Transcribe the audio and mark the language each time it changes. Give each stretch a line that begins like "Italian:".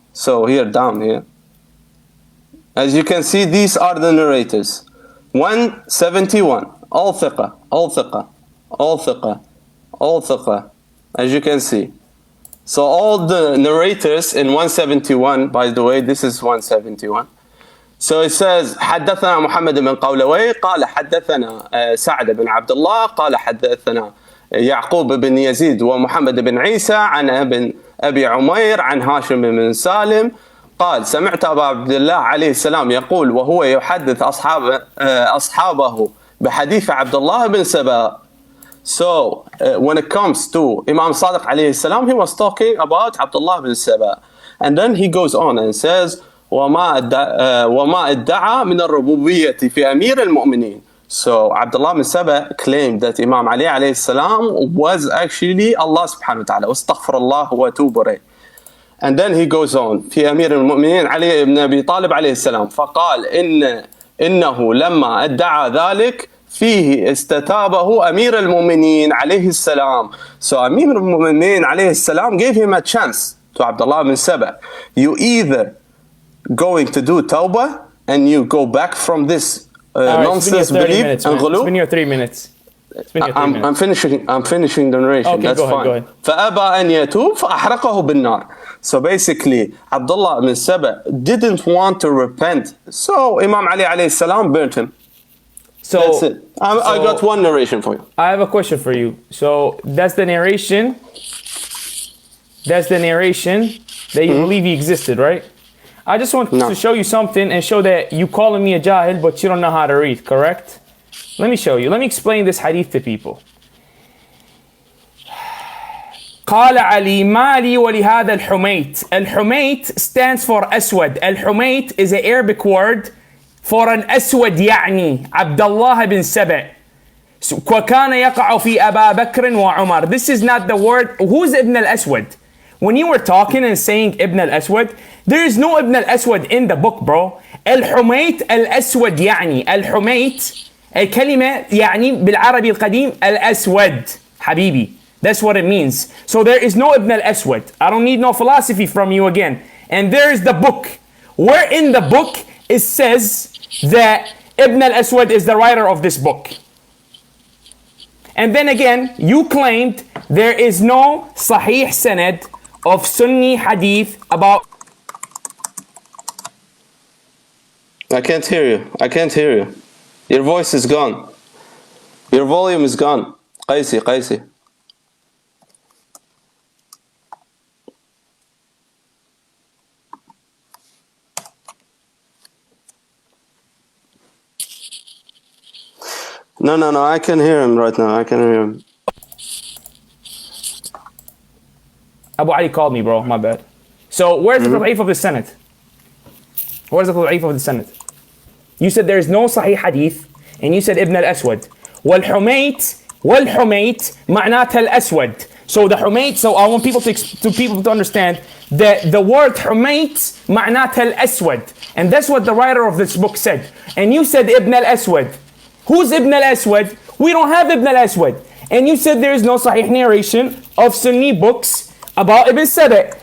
English: So here, down here. As you can see, these are the narrators. 171. All thiqa. All thiqa. All thiqa. All thiqa. As you can see. So all the narrators in 171, by the way, this is 171. So it says,
Arabic: حدثنا محمد بن قولوي قال حدثنا سعد بن عبد الله قال حدثنا يعقوب بن يزيد ومحمد بن عيسى عن أبي عمير عن هاشم بن سالم قال سمعت أبا عبد الله عليه السلام يقول وهو يحدث أصحابه بحديث عبد الله بن سبا.
English: So, when it comes to Imam Sadiq alayhi salam, he was talking about Abdullah bin Saba. And then he goes on and says,
Arabic: وَمَا ادَّعَى مِنَ الرُّبُوبِيَّةِ فِي أَمِيرِ الْمُؤْمِنِينَ.
English: So, Abdullah bin Saba claimed that Imam Ali alayhi salam was actually Allah subhanahu wa ta'ala.
Arabic: وَاسْتَغْفِرَ اللَّهُ وَتُوبُ إِلَيْهِ.
English: And then he goes on,
Arabic: في أمير المؤمنين علي بن أبي طالب عليه السلام فقال إنه لما ادعى ذلك فيه استتابه أمير المؤمنين عليه السلام.
English: So Amir al-Mu'mineen alayhi salam gave him a chance to Abdullah bin Saba. You either going to do tawbah and you go back from this nonsense belief and ghulu. It's been your 3 minutes. I'm finishing the narration. Okay, that's fine. Go ahead.
Arabic: فأبى أن يتوب فأحرقه بالنار.
English: So basically, Abdullah bin Saba didn't want to repent. So Imam Ali alayhi salam burnt him. So that's it. I got one narration for you. I have a question for you. So that's the narration. That's the narration that you believe he existed, right? I just want to show you something and show that you calling me a jahil, but you don't know how to read, correct? Let me show you. Let me explain this hadith to people.
Arabic: قال علي ما لي ولهذا الحميت.
English: الحميت stands for أسود. الحميت is an Arabic word for an
Arabic: أسود يعني عبد الله بن سبع. وكان يقع في أبا بكر وعمر.
English: This is not the word. Who's Ibn al-Aswad? When you were talking and saying Ibn al-Aswad, there is no Ibn al-Aswad in the book, bro.
Arabic: الحميت الأسود يعني. الحميت الكلمة يعني بالعربي القديم الأسود حبيبي.
English: That's what it means. So there is no Ibn al-Aswad. I don't need no philosophy from you again. And there is the book. Where in the book it says that Ibn al-Aswad is the writer of this book. And then again, you claimed there is no Sahih Sanad of Sunni Hadith about... I can't hear you. I can't hear you. Your voice is gone. Your volume is gone. Qaisi. No, I can hear him right now. I can hear him. Abu Ali called me, bro. My bad. So where's the Da'if of the Sanad? Where's the Da'if of the Sanad? You said there's no Sahih Hadith, and you said Ibn al-Aswad.
Arabic: والحميت معناتها الأسود.
English: So the Humayt, so I want people to understand that the word Humayt
Arabic: معناتها الأسود.
English: And that's what the writer of this book said. And you said Ibn al-Aswad. Who's Ibn al-Aswad? We don't have Ibn al-Aswad. And you said there is no Sahih narration of Sunni books about Ibn Saba.